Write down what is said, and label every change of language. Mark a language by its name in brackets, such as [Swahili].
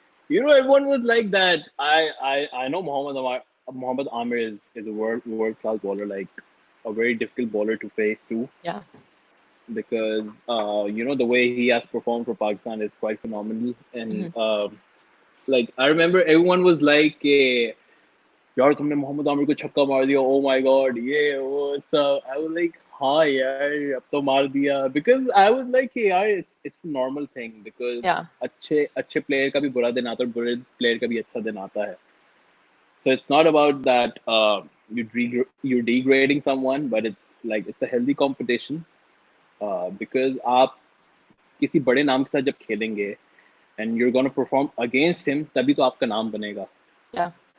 [English] Everyone was like that. I know Mohammad Amir is a world class bowler, like a very difficult bowler to face too, Yeah. because the way he has performed for Pakistan is quite phenomenal. And Hmm. like I remember everyone was like, [Hindi] यार तुमने मोहम्मद आमिर को छक्का मार दिया, [English] oh my god, [Hindi] ये वो सब. [English] I was like, [Hindi] हाँ यार अब तो मार दिया, [English] because I was like, [Hindi] यार [English] it's a normal thing, because Yeah. [Hindi] अच्छे अच्छे प्लेयर का भी बुरा दिन आता है और बुरे प्लेयर का भी अच्छा दिन आता है. [English] So it's not about that you're degrading someone, but it's a healthy competition, because [Hindi] आप किसी बड़े नाम के साथ जब खेलेंगे [English] and you're gonna perform against him, [Hindi] तभी तो आपका नाम बनेगा. [English] Yeah.